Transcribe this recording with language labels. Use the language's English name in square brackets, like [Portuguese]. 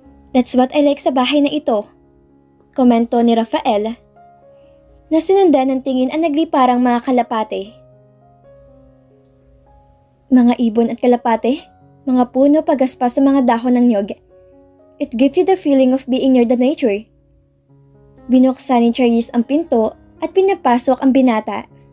[English] That's what I like [Filipino] sa bahay na ito, komento ni Rafael. Nasinundan ng tingin ang nagliparang mga kalapate. Mga ibon at kalapate, mga puno pagaspas sa mga dahon ng nyog. [English] It gives you the feeling of being near the nature. [Filipino] Binuksan ni Charisse ang pinto at pinapasok ang binata.